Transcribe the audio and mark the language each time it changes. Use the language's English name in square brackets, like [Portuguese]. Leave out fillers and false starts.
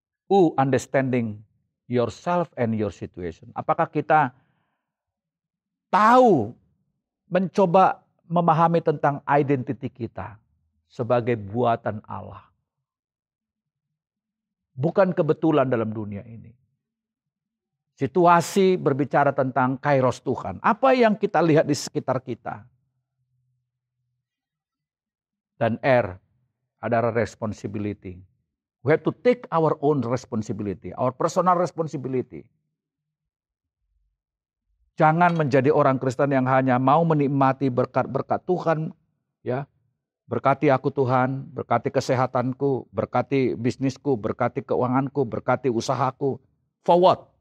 [English] Understanding yourself and your situation. [Indonesian] Apakah kita tahu, mencoba memahami tentang identiti kita sebagai buatan Allah? Bukan kebetulan dalam dunia ini. Situasi berbicara tentang kairos Tuhan. Apa yang kita lihat di sekitar kita? Dan R adalah responsibility. [English] We have to take our own responsibility, our personal responsibility. [Indonesian] Jangan menjadi orang Kristen yang hanya mau menikmati berkat-berkat Tuhan, ya. Berkati aku Tuhan, berkati kesehatanku, berkati bisnisku, berkati keuanganku, berkati usahaku. [English] For what?